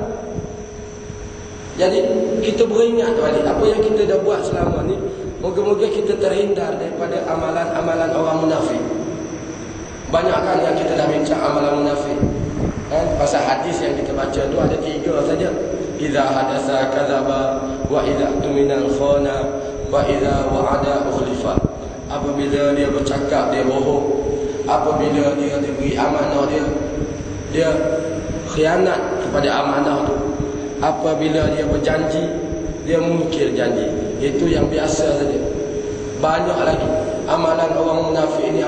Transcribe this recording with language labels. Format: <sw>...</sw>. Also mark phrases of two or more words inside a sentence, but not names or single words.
<ms>Jadi kita beringat balik apa yang kita dah buat selama ni. Moga-moga kita terhindar daripada amalan-amalan orang munafik. Banyak kan yang kita dah bincang amalan munafik kan? Pasal hadis yang kita baca tu ada 3 saja.</ms> <ar>إذا حدث كذب، وإذا اؤتمن خان، وإذا وعد أخلف.</ar> <ms>Apabila dia bercakap dia bohong, apabila dia diberi amanah dia khianat kepada amanah tu, apabila dia berjanji dia mungkir janji. Itu yang biasa saja. Banyak lagi amalan orang munafik ini.</ms>